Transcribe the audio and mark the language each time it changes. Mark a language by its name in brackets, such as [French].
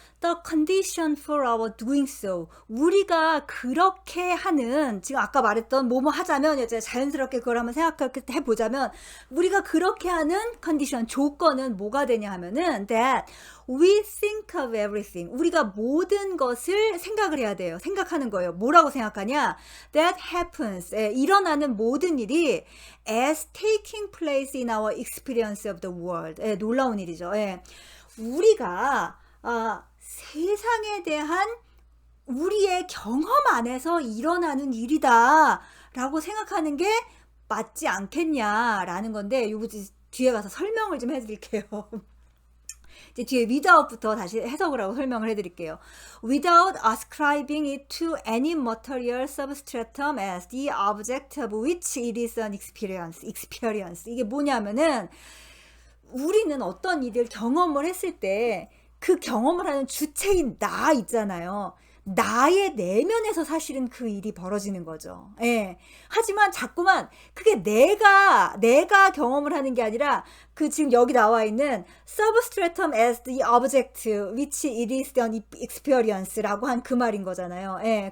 [English] the condition for our doing so, [Korean] 우리가 그렇게 하는, 지금 아까 말했던 뭐뭐 하자면 이제 자연스럽게 그걸 한번 생각해 보자면 우리가 그렇게 하는 컨디션, 조건은 뭐가 되냐 하면은 [English] that we think of everything, [Korean] 우리가 모든 것을 생각을 해야 돼요. 생각하는 거예요. 뭐라고 생각하냐? [English] that happens, [Korean] 일어나는 모든 일이 [English] as taking place in our experience of the world. [Korean] 놀라운 일이죠. 우리가 세상에 대한 우리의 경험 안에서 일어나는 일이다 라고 생각하는 게 맞지 않겠냐라는 건데, 요거 뒤에 가서 설명을 좀 해드릴게요. 이제 뒤에 without부터 다시 해석을 하고 설명을 해드릴게요. [English] Without ascribing it to any material substratum as the object of which it is an experience. [Korean] 이게 뭐냐면은 우리는 어떤 일을 경험을 했을 때 그 경험을 하는 주체인 나 있잖아요. 나의 내면에서 사실은 그 일이 벌어지는 거죠. 예. 하지만 자꾸만 그게 내가 경험을 하는 게 아니라 그 지금 여기 나와 있는 [English] substratum as the object which it is an experience [Korean] 라고 한 그 말인 거잖아요. 예.